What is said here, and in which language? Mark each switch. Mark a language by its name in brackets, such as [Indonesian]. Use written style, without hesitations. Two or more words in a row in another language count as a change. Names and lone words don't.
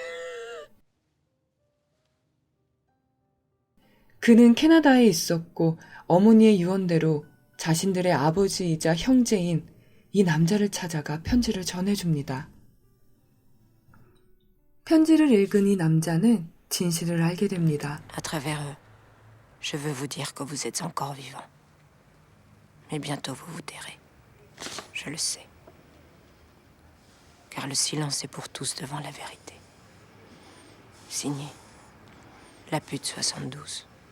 [Korean] 그는 캐나다에 있었고 어머니의 유언대로 자신들의 아버지이자 형제인 이 남자를 찾아가 편지를 전해줍니다. 편지를 읽은 이 남자는 진실을 알게 됩니다. [French] À travers eux, je veux vous dire que vous êtes encore vivant. Mais bientôt vous vous tairez. Je le sais. Car le silence est pour tous devant la vérité. Signé, la pute 72.